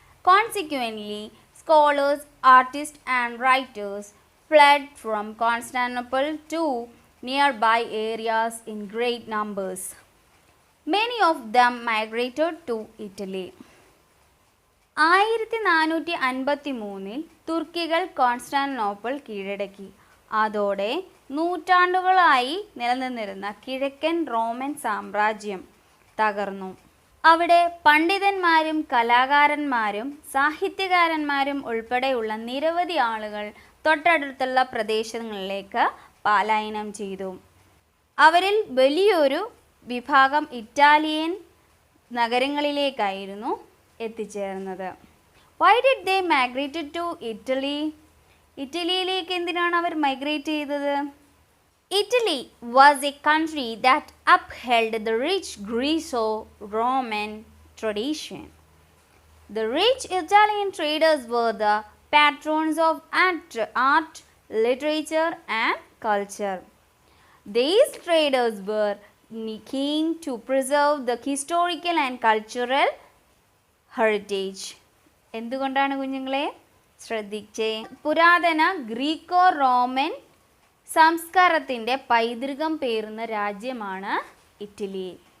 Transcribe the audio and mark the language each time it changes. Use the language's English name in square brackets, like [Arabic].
[English] Consequently, scholars, artists, and writers fled from Constantinople to nearby areas in great numbers. Many of them migrated to Italy. [Malayalam] 1453 തുർക്കികൾ Constantinople കീഴടക്കി. അതോടെ നൂറ്റാണ്ടുകളായി നിലനിന്നിരുന്ന കിഴക്കൻ Roman സാമ്രാജ്യം തകർന്നു. അവിടെ പണ്ഡിതന്മാരും കലാകാരന്മാരും സാഹിത്യകാരന്മാരും ഉൾപ്പെടെയുള്ള നിരവധി ആളുകൾ തൊട്ടടുത്തുള്ള പ്രദേശങ്ങളിലേക്ക് പലായനം ചെയ്തു. അവരിൽ വലിയൊരു വിഭാഗം ഇറ്റാലിയൻ നഗരങ്ങളിലേക്കായിരുന്നു എത്തിച്ചേർന്നത്. [English] Why did they migrate to Italy? [Malayalam] ഇറ്റലിയിലേക്ക് എന്തിനാണ് അവർ മൈഗ്രേറ്റ് ചെയ്തത്? [English] Italy was a country that upheld the rich Greco-Roman tradition. The rich Italian traders were the patrons of art, literature, and culture. These traders were keen to preserve the historical and cultural heritage. [Malayalam] എന്തുകൊണ്ടാണ് കുഞ്ഞുങ്ങളെ? ശ്രദ്ധിച്ചേ. പുരാതന Greco Roman സംസ്കാരത്തിൻ്റെ പൈതൃകം പേറുന്ന രാജ്യമാണ് Italy.